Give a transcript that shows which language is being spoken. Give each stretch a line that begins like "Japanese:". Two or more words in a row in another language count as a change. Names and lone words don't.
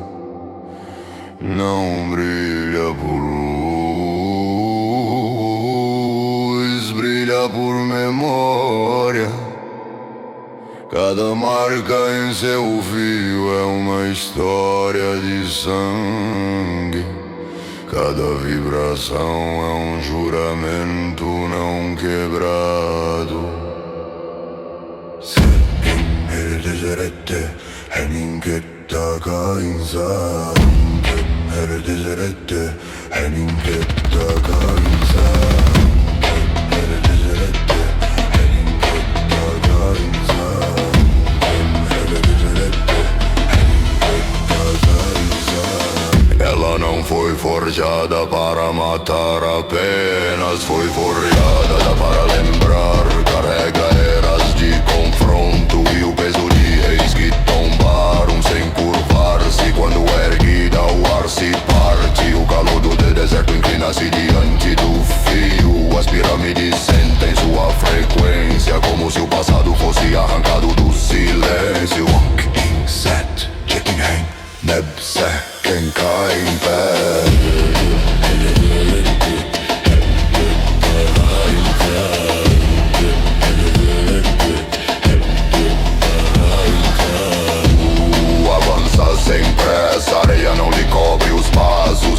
Portuguese: Não brilha por luz, brilha por memória. Cada marca em seu fio é uma história de sangue. Cada vibração é um juramento não quebrado. Her dizerette, henin ketta kainsa. Her dizerette, henin ketta kainsa. Her dizerette, henin ketta kainsa. Ela não foi forjada para matar apenas, foi forjada para lembrar. Carrega eras de confronto e o peso de reis que tombaram sem curvar-se. Quando erguida o ar se parte, o calor do deserto inclina-se diante do fio. As pirâmides sentem sua frequência, como se o passado fosse arrancado do silêncio. Walking set, checking hang, neb second kain pé. Sem pressa, a areia não lhe cobre os passos.